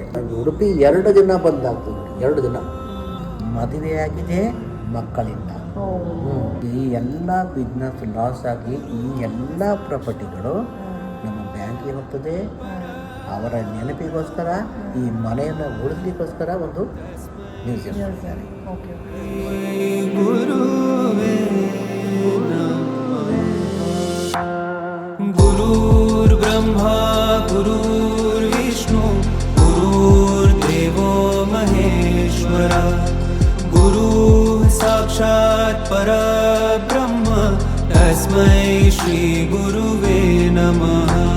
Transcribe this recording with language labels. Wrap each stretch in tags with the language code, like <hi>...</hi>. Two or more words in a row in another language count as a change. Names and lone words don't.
<kn>ಉಡುಪಿ 2 ದಿನ ಬಂದಾಗ್ತದೆ. 2 ದಿನ ಮದುವೆಯಾಗಿದೆ, ಮಕ್ಕಳಿಲ್ಲ. ಈ ಎಲ್ಲ ಬಿಸ್ನೆಸ್ ಲಾಸ್ ಆಗಿ ಈ ಎಲ್ಲ ಪ್ರಾಪರ್ಟಿಗಳು ನಮ್ಮ ಬ್ಯಾಂಕಿಗೆ ಹೋಗ್ತದೆ. ಅವರ ನೆನಪಿಗೋಸ್ಕರ ಈ ಮನೆಯನ್ನು ಉಳಿಸ್ಲಿಕ್ಕೋಸ್ಕರ ಒಂದು ಮ್ಯೂಸಿಯಂ ಮಾಡ್ತಾರೆ.</kn> <sa>ಗುರುರ್ ಬ್ರಹ್ಮ ಗುರುರ್ ವಿಷ್ಣು ಗುರುರ್ ದೇವೋ ಮಹೇಶ್ವರ ಗುರು ಸಾಕ್ಷಾತ್ ಪರಬ್ರಹ್ಮ ತಸ್ಮೈ ಶ್ರೀ ಗುರುವೇ ನಮಃ.</sa>